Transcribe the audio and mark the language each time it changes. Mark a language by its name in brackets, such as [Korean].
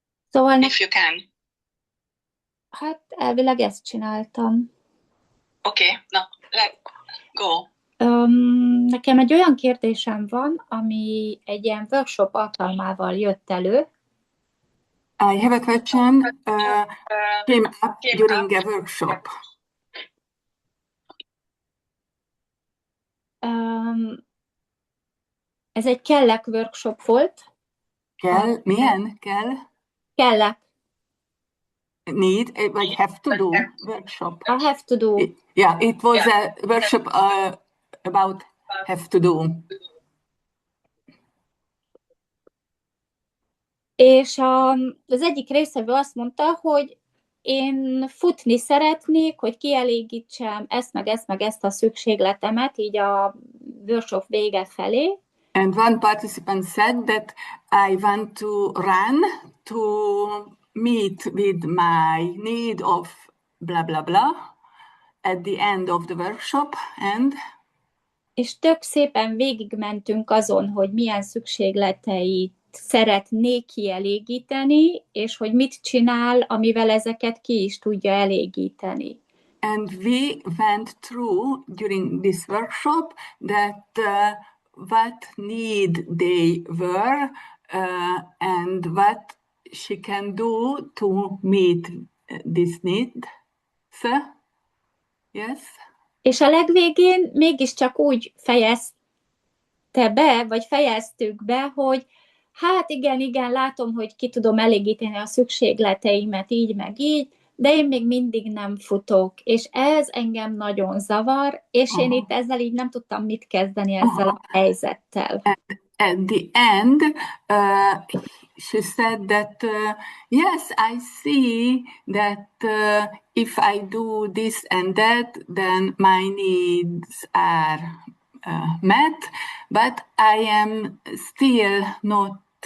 [Hungarian] Szóval [English] If you can. [Hungarian] hát elvileg ezt csináltam. Oké, na, [English] go. [Hungarian] Nekem egy olyan kérdésem van, ami egy ilyen workshop alkalmával jött elő. [English] I have a question came up during a workshop. [Hungarian] Ez egy kellek workshop volt. Kell? Milyen? Kell? Kellek. [English] Need, vagy have to do workshop. I have to do. Yeah, it was a workshop about have to do. [Hungarian] És az egyik részevő azt mondta, hogy én futni szeretnék, hogy kielégítsem ezt, meg ezt a szükségletemet, így a workshop vége felé. [English] And one participant said that I want to run to meet with my need of blah, blah, blah at the end of the workshop. And [Hungarian] és tök szépen végigmentünk azon, hogy milyen szükségleteit szeretné kielégíteni, és hogy mit csinál, amivel ezeket ki is tudja elégíteni. [English] And we went through during this workshop that what need they were and what she can do to meet this need. So, yes? [Hungarian] És a legvégén mégiscsak úgy fejezte be, vagy fejeztük be, hogy hát igen, látom, hogy ki tudom elégíteni a szükségleteimet így, meg így, de én még mindig nem futok, és ez engem nagyon zavar, és én itt ezzel így nem tudtam mit kezdeni ezzel a helyzettel. [English] At the end, she said that, yes, I see that if I do this and that, then my needs are met, but I am still not